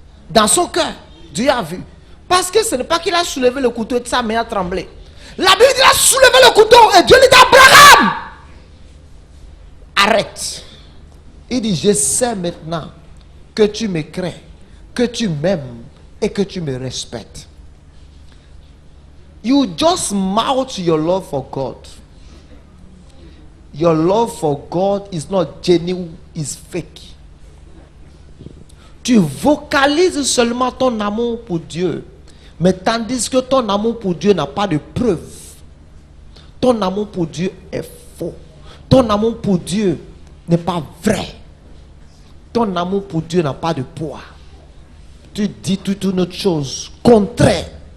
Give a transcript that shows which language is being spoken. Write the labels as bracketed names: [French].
[French] Dans son cœur, Dieu a vu. Parce que ce n'est pas qu'il a soulevé le couteau et sa main a tremblé. La Bible dit qu'il a soulevé le couteau et Dieu dit à Abraham, arrête. Il dit, je sais maintenant que tu me crains, que tu m'aimes et que tu me respectes. [English] You just mouth your love for God. Your love for God is not genuine, it's fake. [French] Tu vocalises seulement ton amour pour Dieu, mais tandis que ton amour pour Dieu n'a pas de preuve. Ton amour pour Dieu est faux. Ton amour pour Dieu n'est pas vrai. Ton amour pour Dieu n'a pas de poids. Tu dis toute une autre chose contraire.